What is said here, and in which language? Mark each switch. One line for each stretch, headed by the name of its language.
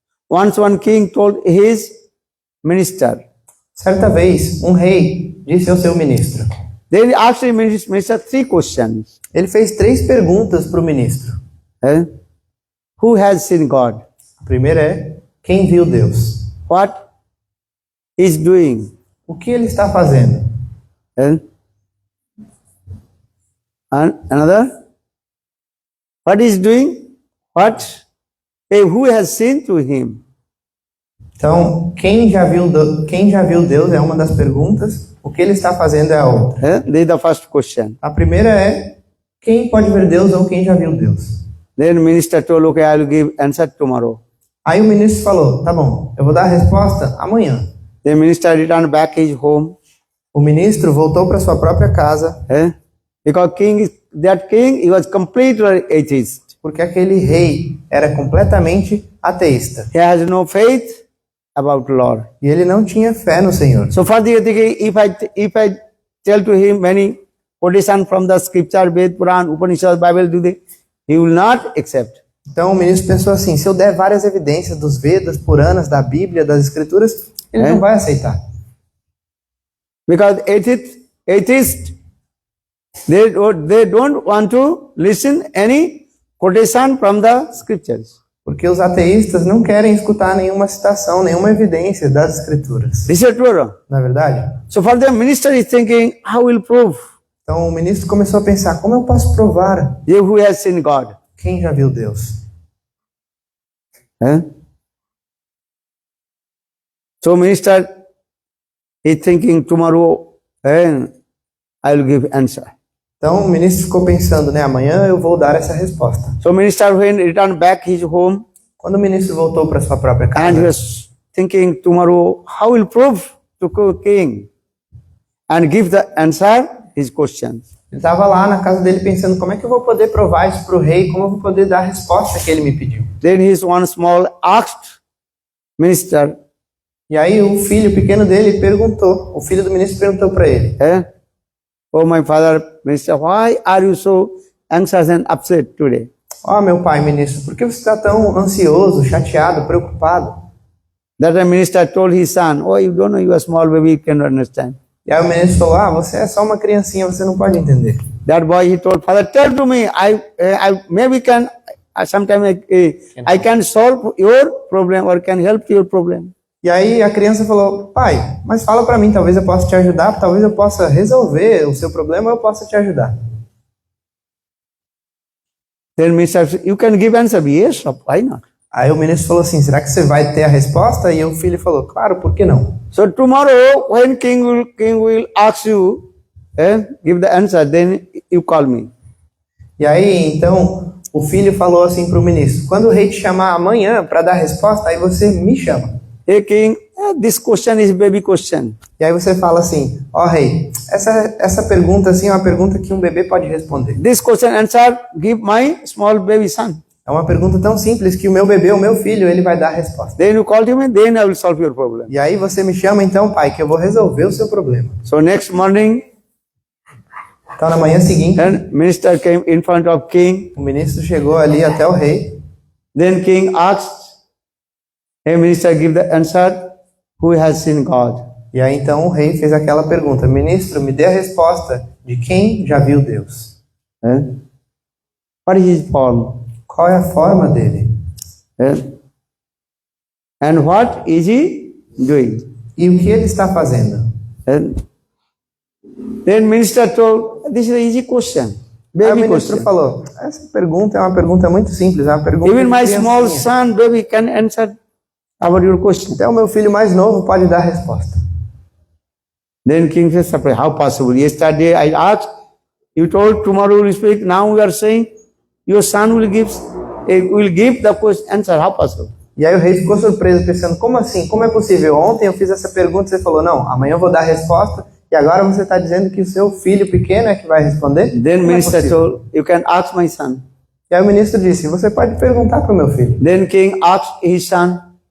English: Once one king told his minister.
Portuguese: Certa vez, um rei disse ao seu ministro.
English: They asked the minister 3 questions.
Portuguese: Ele fez 3 perguntas para o ministro.
English: Who has seen God?
Portuguese: A primeira é, quem viu Deus?
English: What is doing?
Portuguese: O que ele está fazendo?
English: And another, what is doing? Who has seen to him?
Portuguese: Então, quem já viu Deus é uma das perguntas. O que ele está fazendo é a outra.
English: This is the first question.
Portuguese: A primeira é, quem pode ver Deus ou quem já viu Deus?
English: Then minister told, okay, I will give answer tomorrow.
Portuguese: Aí o ministro falou, tá bom, eu vou dar a resposta amanhã.
English: The minister returned back his home.
Portuguese: O ministro voltou para sua própria casa.
English: Because that king, he was completely atheist.
Portuguese: Porque aquele rei era completamente ateísta.
English: He has no faith about Lord.
Portuguese: E ele não tinha fé no Senhor.
English: So for the if I tell to him many quotations from the scripture, Ved, Puran, Upanishad, Bible, he will not accept.
Portuguese: Então o ministro pensou assim, se eu der várias evidências dos Vedas, Puranas, da Bíblia, das Escrituras, ele não vai aceitar.
English: Because atheists, they don't want to listen any quotation from the scriptures.
Portuguese: Porque os ateístas não querem escutar nenhuma citação, nenhuma evidência das Escrituras.
English: This is true.
Portuguese: Não é verdade?
English: So for the minister is thinking, how will prove?
Portuguese: Então o ministro começou a pensar, como eu posso provar?
English: Who has seen God?
Portuguese: Quem já viu Deus?
English: So minister is thinking, tomorrow I will give answer.
Portuguese: Então o ministro ficou pensando, né? Amanhã eu vou dar essa resposta.
English: So minister when returned back his home,
Portuguese: quando o ministro voltou para sua própria casa,
English: and he was thinking, tomorrow how will prove to king and give the answer his questions.
Portuguese: Ele estava lá na casa dele pensando, como é que eu vou poder provar isso para o rei? Como eu vou poder dar a resposta que ele me pediu?
English: Then his one small asked minister.
Portuguese: E aí o filho pequeno dele perguntou, o filho do ministro perguntou para ele.
English: Oh my father, minister, why are you so anxious and upset today?
Portuguese: Oh meu pai, ministro, por que você está tão ansioso, chateado, preocupado?
English: That the minister told his son, oh you don't know, you are small baby, you cannot understand.
Portuguese: E aí o ministro falou, você é só uma criancinha, você não pode entender.
English: That boy, he told, father, tell to me, I maybe sometime I can solve your problem or can help your problem.
Portuguese: E aí a criança falou, pai, mas fala para mim, talvez eu possa te ajudar, talvez eu possa resolver o seu problema, eu possa te ajudar.
English: Then minister said, you can give answer. Yes, why not?
Portuguese: Aí o ministro falou assim, será que você vai ter a resposta? E o filho falou, claro, por que não?
English: So tomorrow, when king will ask you, give the answer, then you call me.
Portuguese: E aí, então, o filho falou assim para o ministro, quando o rei te chamar amanhã para dar a resposta, aí você me chama.
English: Hey king, this question is baby question.
Portuguese: E aí você fala assim, ó rei, essa pergunta assim é uma pergunta que um bebê pode responder.
English: This question answer, give my small baby son.
Portuguese: É uma pergunta tão simples que o meu bebê, o meu filho, ele vai dar a resposta.
English: Then you call him and then I will solve your problem.
Portuguese: E aí você me chama então, pai, que eu vou resolver o seu problema.
English: So next morning,
Portuguese: Então na manhã seguinte,
English: then minister came in front of king.
Portuguese: o ministro chegou ali até o rei.
English: Then king asked, hey minister, give the answer, who has seen God?
Portuguese: E aí então o rei fez aquela pergunta, ministro, me dê a resposta de quem já viu Deus.
English: What is his form?
Portuguese: Qual é a forma dele?
English: And what is he doing?
Portuguese: E o que ele está fazendo?
English: Then minister told, this is an easy question.
Portuguese: Aí o
English: Baby
Portuguese: ministro
English: question.
Portuguese: falou, essa pergunta é uma pergunta muito simples, é uma pergunta
English: Even
Portuguese: de
English: my small
Portuguese: criancinha.
English: son, baby, can answer about your question.
Portuguese: Até o meu filho mais novo pode dar a resposta.
English: Then king says, surprised, how possible? Yesterday I asked, you told tomorrow will speak, now we are saying your son will give the question answer. How possible?
Portuguese: E aí o rei ficou surpreso, pensando, como assim? Como é possível? Ontem eu fiz essa pergunta e você falou, não, amanhã eu vou dar a resposta, e agora você está dizendo que o seu filho pequeno é que vai responder?
English: Then
Portuguese: Como é
English: minister
Portuguese: possível?
English: told, you can ask my son.
Portuguese: E aí o ministro disse, você pode perguntar para o meu filho.
English: Then king asked his son,